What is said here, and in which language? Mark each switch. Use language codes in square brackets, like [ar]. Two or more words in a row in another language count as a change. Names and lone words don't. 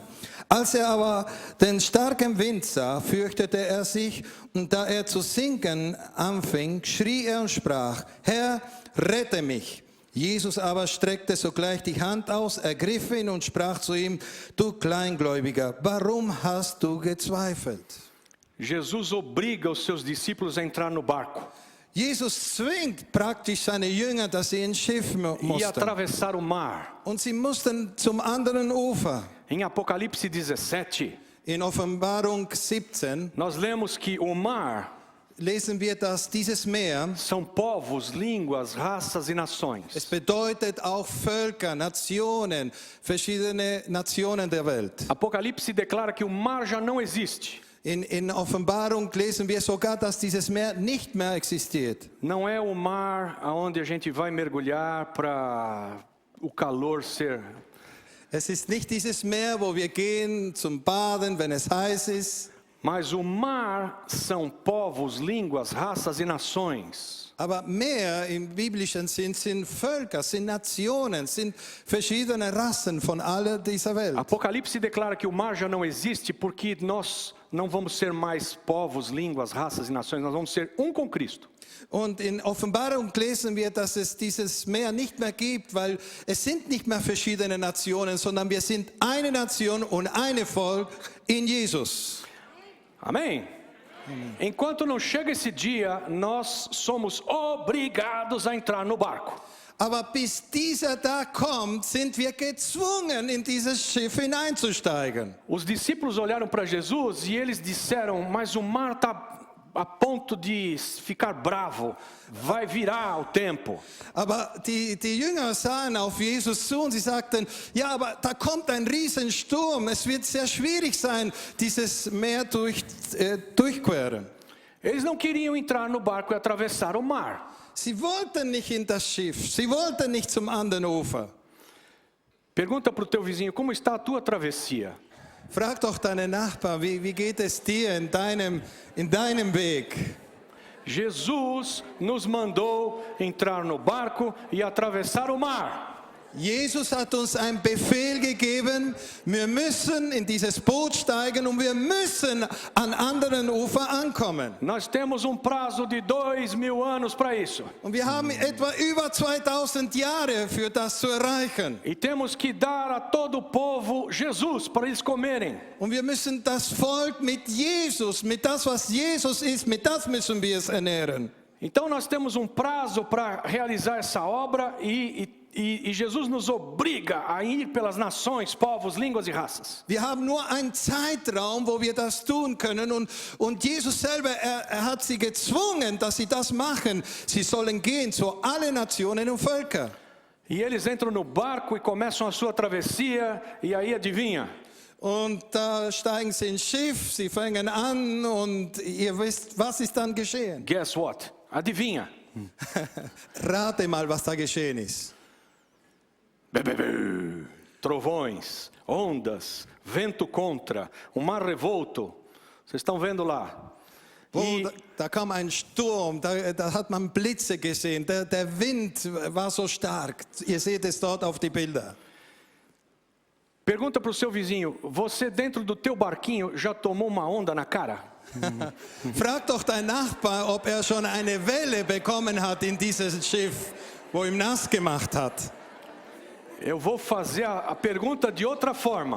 [de] Als er aber den starken Wind sah, fürchtete er sich, und da er zu sinken anfing, schrie er und sprach: Herr, rette mich. Jesus aber streckte sogleich die Hand aus, ergriff ihn und sprach zu ihm: Du Kleingläubiger, warum hast du gezweifelt? [pt] Jesus obriga os seus discípulos a entrar no barco [de] Jesus zwingt praktisch seine Jünger, dass sie ins Schiff [pt] e [de] mussten. [pt] atravessar o mar. [de] Und sie mussten zum anderen Ufer. [pt] Em Apocalipse 17, [de] In Offenbarung 17 [pt] nós lemos que o mar [de] lesen wir, dass dieses Meer, [pt] são povos, línguas, raças e [de] es [pt] nações. [de] bedeutet auch Völker, Nationen, verschiedene Nationen der Welt. [pt] Apocalipse declara que o mar já não existe. [de] In Offenbarung lesen wir sogar, dass dieses Meer nicht mehr existiert. [pt] Não é o mar aonde a gente vai mergulhar para o calor ser. [de] Es ist nicht dieses Meer, wo wir gehen zum Baden, wenn es heiß ist. [pt] Mas o mar são povos, línguas, raças e nações. [de] Aber Meer im biblischen Sinn sind Völker, sind Nationen, sind verschiedene Rassen von aller dieser Welt. [pt] Apocalipse declara que o mar já não existe porque nós não vamos ser mais povos, línguas, raças e nações, nós vamos ser um com Cristo. [de] Und in Offenbarung lesen wir, dass es dieses Meer nicht mehr gibt, weil es sind nicht mehr verschiedene Nationen, sondern wir sind eine Nation und ein Volk in Jesus. [pt] Amém? Enquanto não chega esse dia, nós somos obrigados a entrar no barco. [de] Aber bis dieser Tag kommt, sind wir gezwungen, in dieses Schiff hineinzusteigen. [pt] Os discípulos olharam para Jesus e eles disseram: mas o mar está a ponto de ficar bravo, vai virar o tempo. [de] Aber die Jünger sahen auf Jesus zu und sie sagten: Ja, aber da kommt ein Riesensturm, es wird sehr schwierig sein, dieses Meer durchqueren. [pt] Eles não queriam entrar no barco e atravessar o mar. [de] Sie wollten nicht in das Schiff, sie wollten nicht zum anderen Ufer. [pt] Pergunta para o teu vizinho: como está a tua travessia? [de] Frag doch deinen Nachbarn, wie geht es dir in deinem Weg? [pt] Jesus nos mandou entrar no barco e atravessar o mar. [de] Jesus hat uns einen Befehl gegeben, wir müssen in dieses Boot steigen und wir müssen an anderen Ufer ankommen. [pt] Nós temos prazo de 2000 anos para isso. [de] Und wir haben etwa über 2000 Jahre für das zu erreichen. [pt] E temos que dar a todo o povo Jesus para eles comerem. [de] Und wir müssen das Volk mit Jesus, mit das, was Jesus ist, mit das müssen wir es ernähren. [pt] Então nós temos prazo para realizar essa obra e E Jesus nos obriga a ir pelas nações, povos, línguas e raças. [de] Wir haben nur einen Zeitraum, wo wir das tun können. Und Jesus selber, er hat sie gezwungen, dass sie das machen. Sie sollen gehen zu allen Nationen und Völkern. [pt] E eles entram no barco e começam a sua travessia, e aí adivinha? [de] Und da steigen sie ins Schiff, sie fangen an und ihr wisst, was ist dann geschehen? [en] Guess what? Adivinha? [de] Rate mal, was da geschehen ist. [pt] Trovões, ondas, vento contra, mar revolto. Vocês estão vendo lá? [de] Da kam ein Sturm, da hat man Blitze gesehen, der Wind war so stark. Ihr seht es dort auf die Bilder. [pt] Pergunta para o seu vizinho, você dentro do teu barquinho já tomou uma onda na cara? [de] Frag doch dein Nachbar, ob er schon eine Welle bekommen hat in dieses Schiff, wo ihm nass gemacht hat. [pt] Eu vou fazer a pergunta de outra forma.